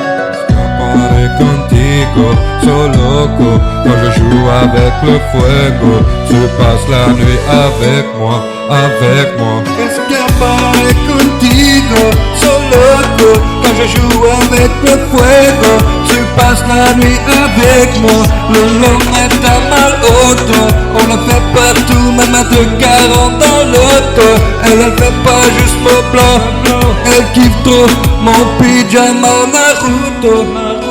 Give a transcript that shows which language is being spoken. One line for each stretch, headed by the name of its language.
Spanish: Escaparé contigo, soy loco.
French: Quand je joue avec le fuego, tu passes la nuit avec moi, avec moi.
Spanish: Escaparé contigo, soy loco.
French: Quand je joue avec le fuego, tu passes la nuit avec moi. Le long est à mal auto, on le fait partout, même à 2,40 dans l'auto. Elle fait pas juste mon blanc, elle kiffe trop mon pyjama Naruto.